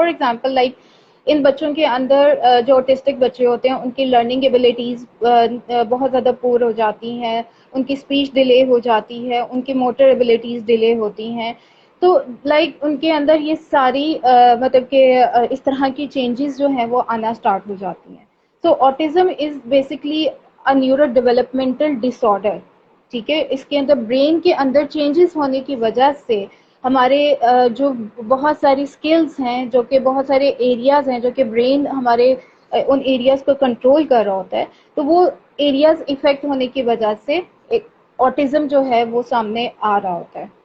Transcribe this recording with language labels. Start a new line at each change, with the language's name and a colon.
Urdu: For example like ان بچوں کے اندر جو آٹسٹک بچے ہوتے ہیں ان کی لرننگ ایبلٹیز بہت زیادہ پور ہو جاتی ہیں, ان کی اسپیچ ڈیلے ہو جاتی ہے, ان کی موٹر ایبلٹیز ڈیلے ہوتی ہیں. تو لائک ان کے اندر یہ ساری مطلب کہ اس طرح کی چینجز جو ہیں وہ آنا اسٹارٹ ہو جاتی ہیں.
English: So autism is basically a neurodevelopmental disorder.
Urdu: ٹھیک ہے, اس کے اندر برین کے اندر چینجز ہونے کی وجہ سے ہمارے جو بہت ساری اسکلز ہیں, جو کہ بہت سارے ایریاز ہیں جو کہ برین ہمارے ان ایریاز کو کنٹرول کر رہا ہوتا ہے, تو وہ ایریاز افیکٹ ہونے کی وجہ سے آٹزم جو ہے وہ سامنے آ رہا ہوتا ہے.